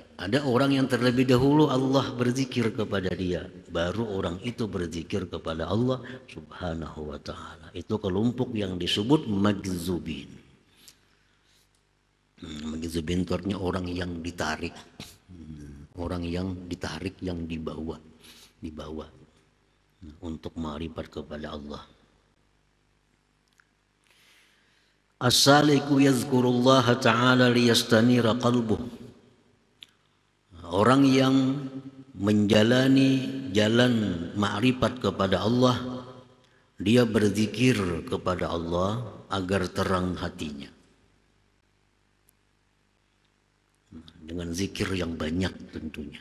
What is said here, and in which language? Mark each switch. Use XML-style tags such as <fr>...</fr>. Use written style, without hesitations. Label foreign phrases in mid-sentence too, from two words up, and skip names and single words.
<id>Ada orang yang terlebih dahulu Allah berzikir kepada dia, baru orang itu berzikir kepada Allah</id> <ar>سبحانه وتعالى.</ar> <id>Itu kelompok yang disebut majzubin. Majzubin itu artinya orang yang ditarik, orang yang ditarik, yang dibawa. untuk ma'rifat kepada Allah.</id> <ar>السالك يذكر الله تعالى ليستنير قلبه.</ar> <id>Orang yang menjalani jalan ma'rifat kepada Allah, dia berzikir kepada Allah agar terang hatinya. Dengan zikir yang banyak tentunya.</id>